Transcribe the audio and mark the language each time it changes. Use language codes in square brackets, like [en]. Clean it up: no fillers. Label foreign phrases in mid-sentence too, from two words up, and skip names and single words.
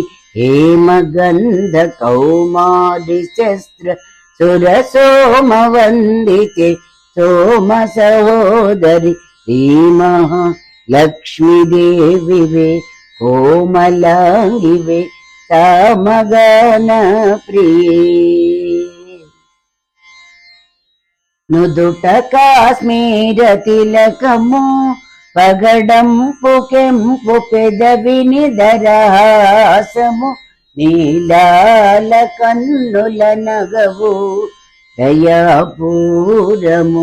[kn] ಹೇಮಗಂಧ ಕೌಮಾದಿಶಸ್ತ್ರ ಸುರಸೋಮ ವಂದಿತೆ ಸೋಮ ಸಹೋದರಿ. ಶ್ರೀಮಹಾಲಕ್ಷ್ಮೀದೇವಿವೆ ಕೋಮಲಾಂಗಿವೆ ತಾಮಗಾನ ಪ್ರಿಯೇ. [te] నుదుట కాశ్మీర తిలకము పగడంపు కెంపు పెదవిని దరహాసము నీలాల కన్నుల నగవు దయాపూరము.